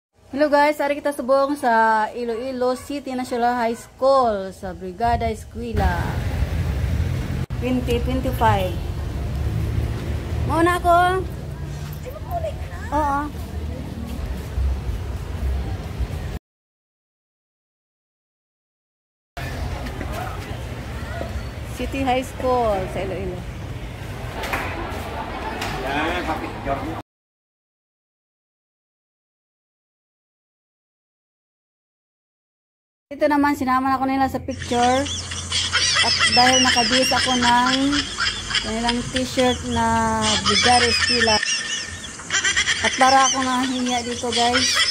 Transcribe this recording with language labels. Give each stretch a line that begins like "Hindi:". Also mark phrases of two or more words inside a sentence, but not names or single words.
Hiligaynon: Hello guys, ari kita subong sa Iloilo City National High School sa Brigada Eskwela 2025.
Filipino: Mauna ako. Oo.
Hiligaynon: City High School sa Iloilo.
Filipino: Yan, kapit job. Ito naman, sinama ako nila sa picture at dahil nakabis ako ng kanilang t-shirt na Brigada Eskwela at para ako nahihiya dito guys.